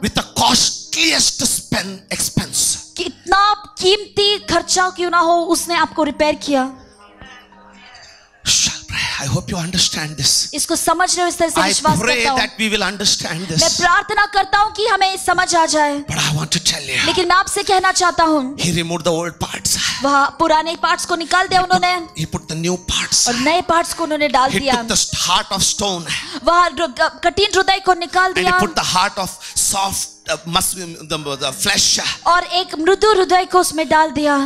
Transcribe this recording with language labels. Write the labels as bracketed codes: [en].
[en] with the costliest expense. [hi] कितना कीमती खर्चा क्यों ना हो, उसने आपको रिपेयर किया। [en] I hope you understand this. [hi] इसको समझ रहे हो? इस तरह से विश्वास करता हूं। [en] I pray that we will understand this. [hi] मैं प्रार्थना करता हूं कि हमें समझ आ जाए। [en] But I want to tell you. [hi] लेकिन मैं आपसे कहना चाहता हूं, [en] He removed the old parts. [hi] वह पुराने पार्ट्स को निकाल दिया उन्होंने। [en] He put the new parts. [hi] और नए पार्ट्स को उन्होंने डाल दिया। [en] He took the heart of stone. [hi] वह कठिन हृदय को निकाल दिया। [en] And he put the heart of soft the flesh. [hi] और एक मृदु हृदय को उसमें डाल दिया।